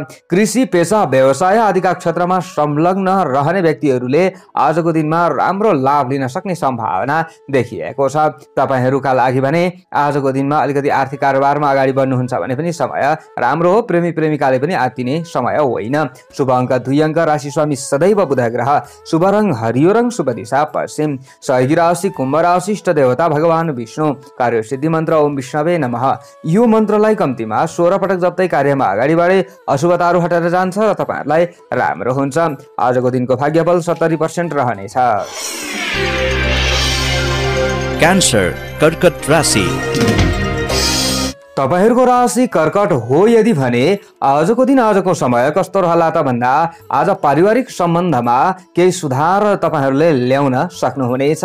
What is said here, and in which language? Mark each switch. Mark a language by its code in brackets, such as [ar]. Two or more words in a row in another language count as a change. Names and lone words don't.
[ne] कृषि पेसा व्यवसाय आदिका क्षेत्रमा संलग्न रहने व्यक्तिहरूले आजको दिनमा राम्रो लाभ लिन सक्ने सम्भावना देखिएको छ। तपाईहरूका लागि भने आजको दिनमा अलिकति आर्थिक कारोबारमा अगाडि बढ्नुहुन्छ भने पनि समय राम्रो हो। प्रेमी प्रेमिकाले पनि आत्तिने समय होइन। शुभ अङ्क 2 अङ्क, राशि स्वामी सदैव बुध ग्रह, शुभ रङ हरियो रङ, शुभ दिशा पश्चिम, सहयोगी राशि कुम्भ राशि, इष्ट देवता भगवान विष्णु, कार्य सिद्धि मन्त्र [sa] ओम विष्णवे नमः। [ne] यो मन्त्रलाई कम्तीमा 16 पटक जप्दै कार्यमा अगाडि बढे अशुभताहरू हटेर जान्छ र तपाईहरूलाई राम्रो हुन्छ। आजको दिनको भाग्यफल 70% रहनेछ। क्यान्सर कर्कट राशि। तपाईहरूको राशि कर्कट हो यदि भने आजको दिन आजको समय कस्तो रहला त भन्दा आज पारिवारिक सम्बन्धमा केही सुधार तपाईँहरूले ल्याउन सक्नुहुनेछ।